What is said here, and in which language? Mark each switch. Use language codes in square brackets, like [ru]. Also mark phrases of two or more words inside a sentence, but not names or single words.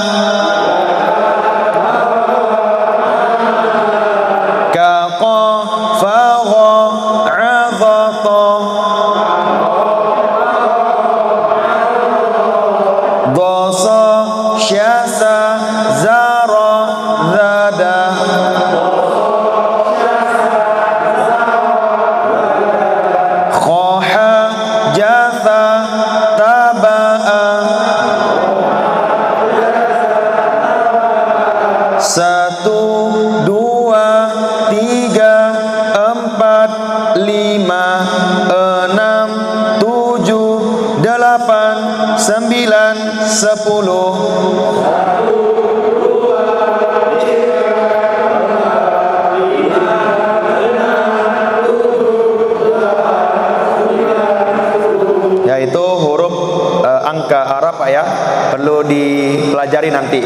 [id] kaqa fagha azata dosa syasa zara zada khoha jatha taba'a satu dua tiga empat lima enam tujuh delapan sembilan sepuluh. Yaitu huruf angka Arab Pak ya, perlu dipelajari nanti,